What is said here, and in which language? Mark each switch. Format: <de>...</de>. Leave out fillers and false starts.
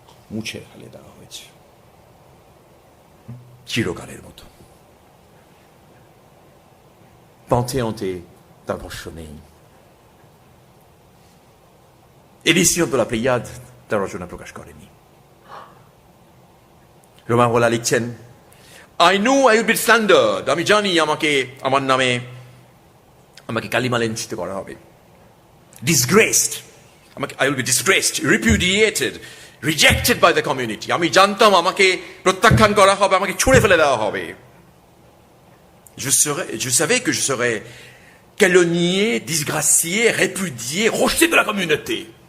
<bn>মুছে ফেলে দেওয়া হয়েছে চিরকালের মতো। পন্থে তার ভস্য নেই। এডিসিয়ন de la Pléiade তার রচনা প্রকাশ করেনি। রোমারোলা লিখছেন,</bn> <en>I knew I would be slandered.</en> <bn>আমি জানি আমার নামে কালিমা লাঞ্ছিত করা হবে।</bn> <en>Disgraced. I will be disgraced, repudiated, rejected by the community.</en> <bn>আমি জানতাম আমাকে প্রত্যাখ্যান করা হবে, আমাকে ছুঁড়ে ফেলে দেওয়া হবে।</bn> <fr>Je savais que je serais calomnié, disgracié, répudié, rejeté de la communauté.</fr>